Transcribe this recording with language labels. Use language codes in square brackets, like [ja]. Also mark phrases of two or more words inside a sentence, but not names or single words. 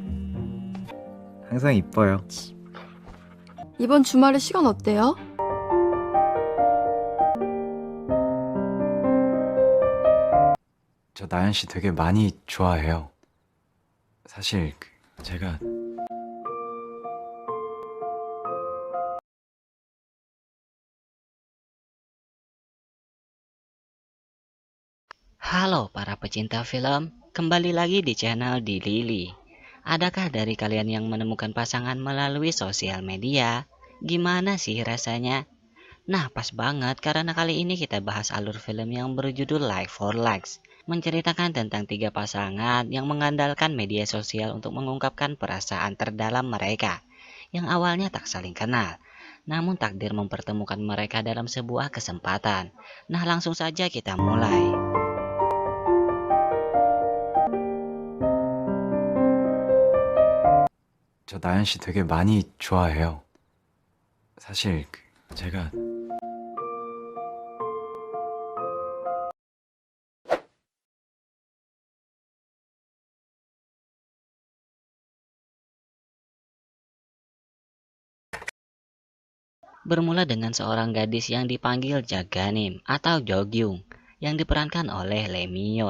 [ko] 항상 이뻐요. 이번 주말에 시간 어때요? 저 나연 씨 되게 많이 좋아해요. 사실 제가 [id] Halo para pecinta film, kembali lagi di channel Di Lili. Adakah dari kalian yang menemukan pasangan melalui sosial media? Gimana sih rasanya? Nah, pas banget karena kali ini kita bahas alur film yang berjudul Like for Likes, menceritakan tentang 3 pasangan yang mengandalkan media sosial untuk mengungkapkan perasaan terdalam mereka, yang awalnya tak saling kenal. Namun takdir mempertemukan mereka dalam sebuah kesempatan. Nah, langsung saja kita mulai. [ko] 저 나연 씨 되게 많이 좋아해요. 사실 제가 [id] Bermula dengan seorang gadis yang dipanggil Jaganim atau Jogyung yang diperankan oleh Lee Min-yeon.